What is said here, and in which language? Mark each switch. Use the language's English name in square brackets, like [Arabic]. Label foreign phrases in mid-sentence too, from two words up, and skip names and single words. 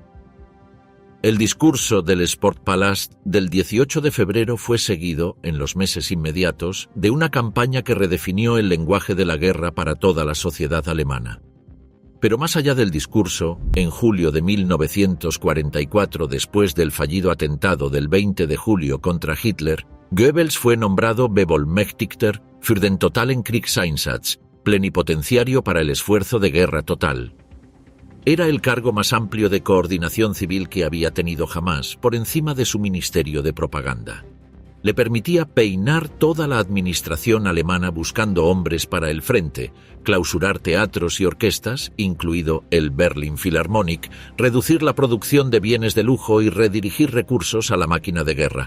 [Spanish] El discurso del Sportpalast del 18 de febrero fue seguido, en los meses inmediatos, de una campaña que redefinió el lenguaje de la guerra para toda la sociedad alemana. Pero más allá del discurso, en julio de 1944, después del fallido atentado del 20 de julio contra Hitler, Goebbels fue nombrado [German] Bevollmächtigter für den totalen Kriegseinsatz, [Spanish] plenipotenciario para el esfuerzo de guerra total. Era el cargo más amplio de coordinación civil que había tenido jamás, por encima de su ministerio de propaganda. Le permitía peinar toda la administración alemana buscando hombres para el frente, clausurar teatros y orquestas, incluido el Berlin Philharmonic, reducir la producción de bienes de lujo y redirigir recursos a la máquina de guerra.